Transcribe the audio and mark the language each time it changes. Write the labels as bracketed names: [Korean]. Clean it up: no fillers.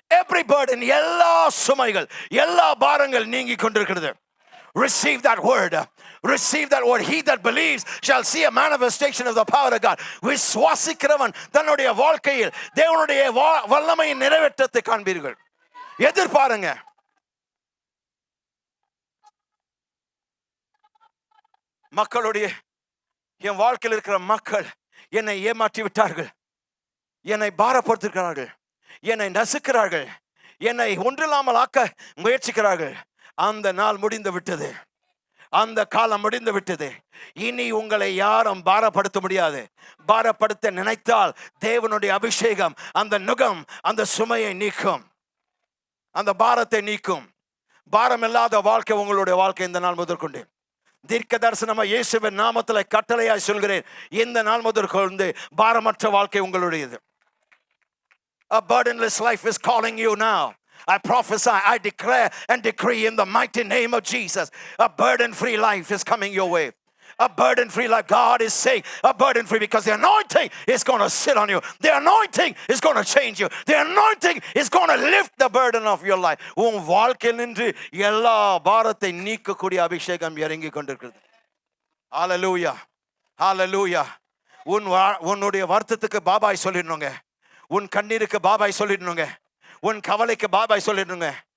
[English] Every burden, [Tamil] எல்லா சுமைகள், எல்லா பாரங்கள் நீங்கி கொண்டிருக்கிறது. [English] Receive that word. Receive that word. He that believes shall see a manifestation of the power of God. [Tamil] விசுவாசிக்கிறவன் தன்னுடைய வாழ்க்கையில் தேவனுடைய வல்லமையின் நிறைவேற்றத்தை காண்பீர்கள். எதிர்பாருங்க. மக்களுடைய, என் வாழ்க்கையில் இருக்கிற மக்கள் என்னை ஏமாற்றி விட்டார்கள், என்னை பாரப்படுத்துகிறார்கள், என்னை நசுக்கிறார்கள், என்னை ஒன்றில்லாமல் ஆக்க முயற்சிக்கிறார்கள். அந்த நாள் முடிந்து விட்டது, அந்த காலம் முடிந்து விட்டது. இனி உங்களை யாரும் பாரப்படுத்த முடியாது. பாரப்படுத்த நினைத்தால் தேவனுடைய அபிஷேகம் அந்த நுகம், அந்த சுமையை நீக்கும், அந்த பாரத்தை நீக்கும். பாரம் இல்லாத வாழ்க்கை உங்களுடைய வாழ்க்கை இந்த நாள் முதற்கொண்டு. தீர்க்க தரிசனமா இயேசுவின் நாமத்தில் கட்டளையாய் சொல்கிறேன், இந்த நாள் முதற்கொண்டு பாரமற்ற வாழ்க்கை உங்களுடையது. [English] A burdenless life is calling you now. I prophesy, I declare and decree in the mighty name of Jesus, a burden-free life is coming your way. A burden-free life. God is saying a burden-free, because the anointing is going to sit on you. The anointing is going to change you. The anointing is going to lift the burden of your life. [Tamil] உன் வாழ்க்கையில் நின்று எல்லா பாரத்தை நீக்கக்கூடிய அபிஷேகம் இறங்கி கொண்டிருக்கிறது. ஹalleluya, ஹalleluya. உன்னுடைய வருத்தத்துக்கு பாபாய் சொல்லிடணுங்க. உன் கண்ணீருக்கு பாபாய் சொல்லிடணுங்க. உன் கவலைக்கு பாபாய் சொல்லிடணுங்க.